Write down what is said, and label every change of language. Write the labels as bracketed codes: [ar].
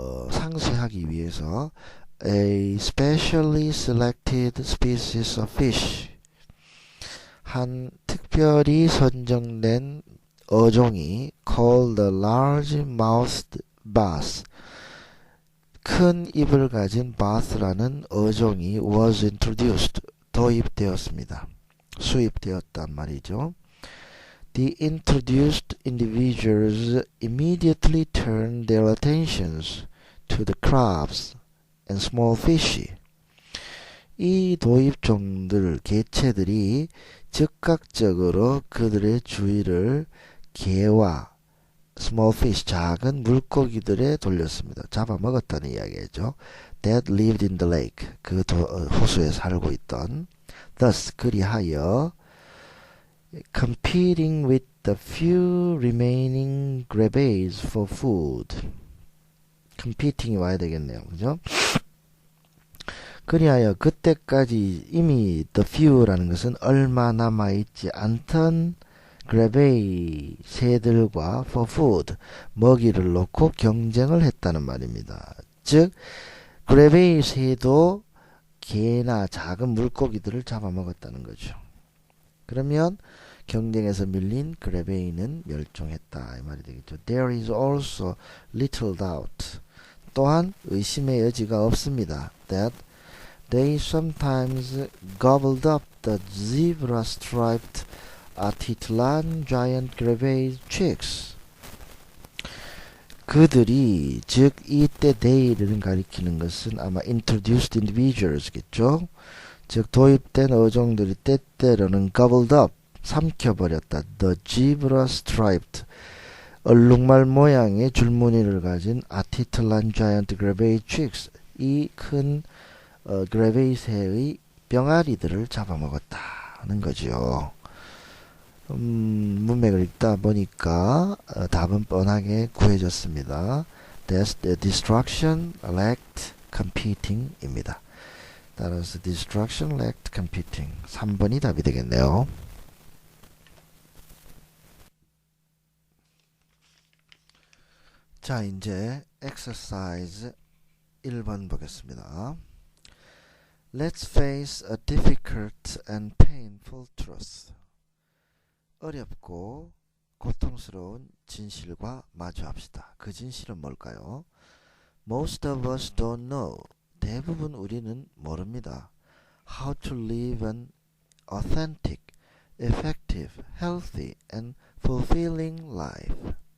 [ko] 상쇄하기 위해서 [en] a specially selected species of fish, [ko] 한 특별히 선정된 어종이 [en] called the large-mouthed bass, [ko] 큰 입을 가진 bass라는 어종이 [en] was introduced, [ko] 도입되었습니다. 수입되었단 말이죠. [en] The introduced individuals immediately turned their attentions to the crabs and small fish. [ko] 이 도입종들, 개체들이 즉각적으로 그들의 주의를 개와 [en] small fish, [ko] 작은 물고기들에 돌렸습니다. 잡아먹었다는 이야기죠. [en] That lived in the lake, [ko] 그 호수에 살고 있던. [en] Thus, [ko] 그리하여 [en] competing with the few remaining grebes for food. [ko] competing이 와야 되겠네요. 그죠? 그리하여 그때까지 이미 [en] the few [ko] 라는 것은 얼마 남아있지 않던 그레베이 새들과 [en] for food, [ko] 먹이를 놓고 경쟁을 했다는 말입니다. 즉 그레베이 새도 개나 작은 물고기들을 잡아먹었다는 거죠. 그러면 경쟁에서 밀린 그레베이는 멸종했다 이 말이 되겠죠. [en] There is also little doubt. [ko] 또한 의심의 여지가 없습니다. [en] That they sometimes gobbled up the zebra-striped Atitlan giant grebe chicks. [ko] 그들이, 즉 이때 they를 가리키는 것은 아마 [en] introduced individuals [ko] 겠죠. 즉 도입된 어종들이 때때로는 [en] gobbled up, [ko] 삼켜버렸다. [en] The zebra-striped, [ko] 얼룩말 모양의 줄무늬를 가진 [en] Atitlan giant grebe chicks, [ko] 이 큰 그레베이 새의 병아리들을 잡아먹었다는 거지요. 문맥을 읽다 보니까 답은 뻔하게 구해졌습니다. [en] That's the destruction lacked competing [ko] 입니다. 따라서 [en] destruction lacked competing [ko] 3번이 답이 되겠네요. 자, 이제 exercise 1번 보겠습니다. [en] Let's face a difficult and painful truth. [ko] 어렵고 고통스러운 진실과 마주합시다. 그 진실은 뭘까요? [en] Most of us don't know. [ko] 대부분 우리는 모릅니다. [en] How to live an authentic, effective, healthy, and fulfilling life.